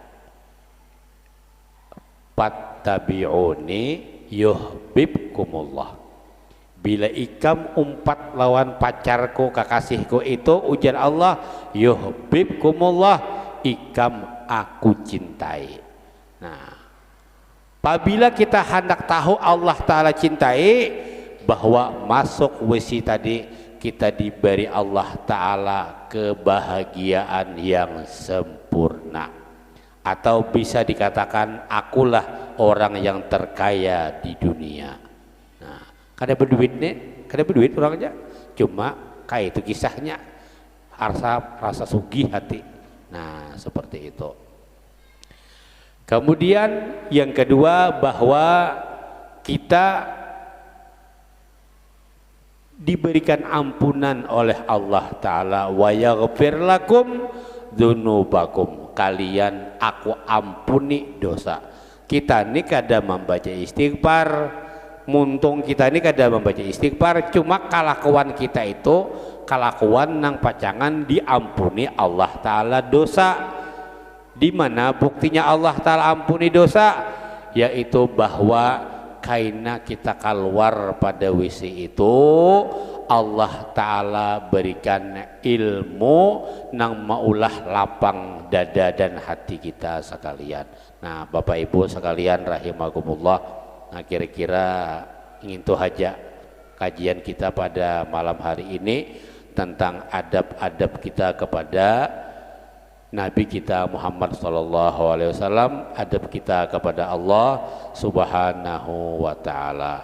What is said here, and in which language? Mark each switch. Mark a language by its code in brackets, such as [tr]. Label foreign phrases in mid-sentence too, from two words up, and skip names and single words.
[ar] Fattabi'uni yuhibbukumullah. [bjn] Bila ikam umpat lawan pacarku kekasihku itu ujar Allah yuhibbukumullah, ikam aku cintai. [id] Nah apabila kita hendak tahu Allah Ta'ala cintai, bahwa masuk WC tadi kita diberi Allah Ta'ala kebahagiaan yang sempurna, atau bisa dikatakan akulah orang yang terkaya di dunia. [bjn] Nah kada berduit orang aja, cuma kayak itu kisahnya rasa sugih hati. [id] Nah seperti itu. Kemudian yang kedua bahwa kita diberikan ampunan oleh Allah Ta'ala, [ar] wa yaghfir lakum dzunubakum, [id] kalian aku ampuni dosa. [bjn] Kita ini kada membaca istighfar, muntung kita ini kada membaca istighfar, cuma kelakuan kita itu kelakuan nang pacangan diampuni Allah Ta'ala dosa. [id] Di mana buktinya Allah Ta'ala ampuni dosa? [bjn] Yaitu bahwa kaina kita keluar pada WC itu Allah Ta'ala berikan ilmu nang maulah lapang dada dan hati kita sekalian. [id] Nah Bapak Ibu sekalian rahimakumullah, nah kira-kira ingin tuh aja kajian kita pada malam hari ini tentang adab-adab kita kepada Nabi kita Muhammad [ar] sallallahu alaihi wasallam, [id] adab kita kepada Allah [ar] Subhanahu wa taala.